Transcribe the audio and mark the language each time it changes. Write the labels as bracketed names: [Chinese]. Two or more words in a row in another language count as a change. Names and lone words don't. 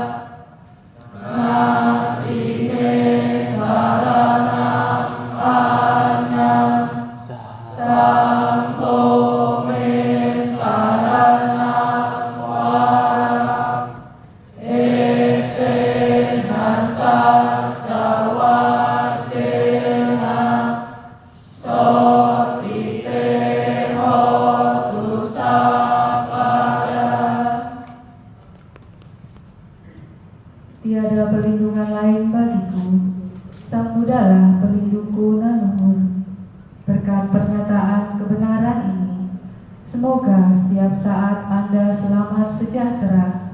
[Pali] nakrime saranang anyam sangho me saranang warang ete nasa jawajena sotite hotu sapada. [Indonesian] Tiada perlindungan lain bagiku, Sang Buddhalah pelindungku nan luhur. Berkat pernyataan kebenaran ini, semoga setiap saat Anda selamat sejahtera.